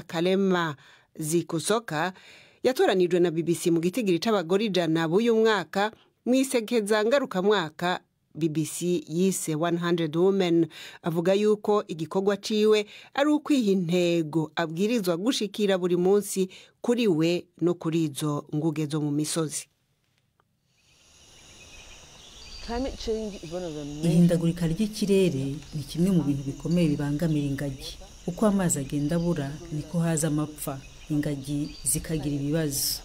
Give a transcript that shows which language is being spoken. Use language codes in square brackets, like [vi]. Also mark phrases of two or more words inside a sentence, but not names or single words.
[rn] Kalema Zikusoka yatoranijwe na BBC mu gitigiri c'abagore 100 b'uyu mwaka mwisekeza ngaruka mwaka BBC yise 100 Women. Avuga yuko igikorwa ciwe ari ukwiha intego abwirizwa gushikira buri munsi kuri we no kuri izo nguge zo mu misozi. [rw] Ihindagurika ry'ikirere ni kimwe mu bintu bikomeye bibangamira ingagi. Uko amazi agenda abura niko haza amapfa, ingagi zikagira ibibazo.